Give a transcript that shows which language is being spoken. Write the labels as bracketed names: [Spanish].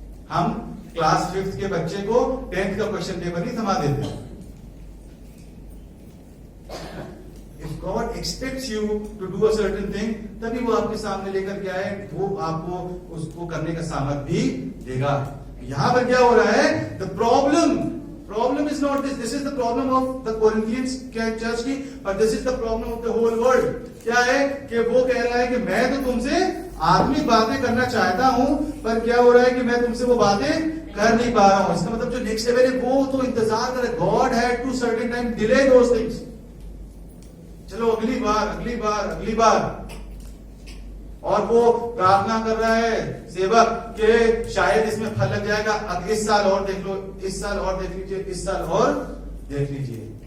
[Hindi] हम class 5th के बच्चे को 10th का क्वेश्चन पेपर नहीं थमा देते। [English] If God expects you to do a certain thing, [Hindi] तभी वो आपके सामने लेकर के आए, वो आपको उसको करने का सामर्थ भी देगा। यहां पर क्या हो रहा है? [English] The problem is not this. This is the problem of the Corinthians church की, but this is the problem of the whole world. [Hindi] क्या है कि वो कह रहा है कि मैं तो तुमसे आत्मिक बातें करना चाहता हूं, पर क्या हो रहा है कि मैं तुमसे वो बातें कर नहीं पा रहा हूं। इसका मतलब जो नेक्स्ट लेवल है वो तो इंतजार करे। [English] God had to certain time delay those things. [Hindi] चलो अगली बार, और वो प्रार्थना कर रहा है सेवक के शायद इसमें फल लग जाएगा, अब इस साल और देख लो, इस साल और देख लीजिए, इस साल और देख लीजिए।